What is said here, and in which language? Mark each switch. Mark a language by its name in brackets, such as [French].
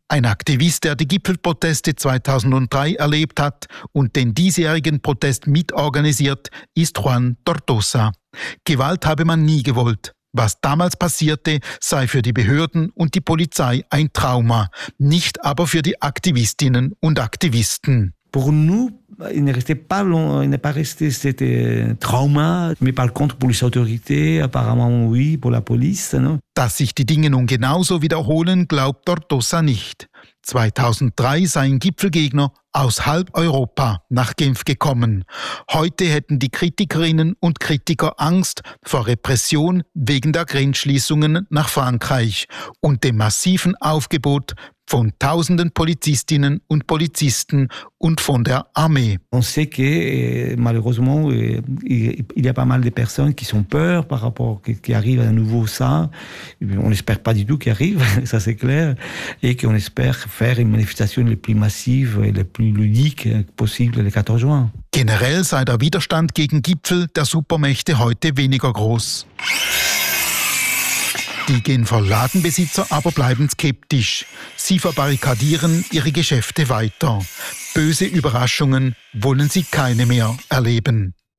[German] Ein Aktivist, der die Gipfelproteste 2003 erlebt hat und den diesjährigen Protest mitorganisiert, ist Juan Tortosa. Gewalt habe man nie gewollt. Was damals passierte, sei für die Behörden und die Polizei ein Trauma, nicht aber für die Aktivistinnen und Aktivisten. [French] Pour nous, il n'est resté pas long, il n'est pas resté, c'était trauma, mais par contre pour les autorités, apparemment oui, pour la police, non? [German] Dass sich die Dinge nun genauso wiederholen, glaubt Tortosa nicht. 2003 seien Gipfelgegner aus halb Europa nach Genf gekommen. Heute hätten die Kritikerinnen und Kritiker Angst vor Repression wegen der Grenzschließungen nach Frankreich und dem massiven Aufgebot von tausenden Polizistinnen und Polizisten und von der Armee. [French] On sait que malheureusement il y a pas mal de personnes qui sont peur par rapport qui arrive à nouveau ça. On n'espère pas du tout qu'il arrive, ça c'est clair, et qu'on espère faire une manifestation le plus massive et le plus ludique possible le 14 juin. [German] Generell sei der Widerstand gegen Gipfel der Supermächte heute weniger groß. Die Genfer Ladenbesitzer aber bleiben skeptisch. Sie verbarrikadieren ihre Geschäfte weiter. Böse Überraschungen wollen sie keine mehr erleben.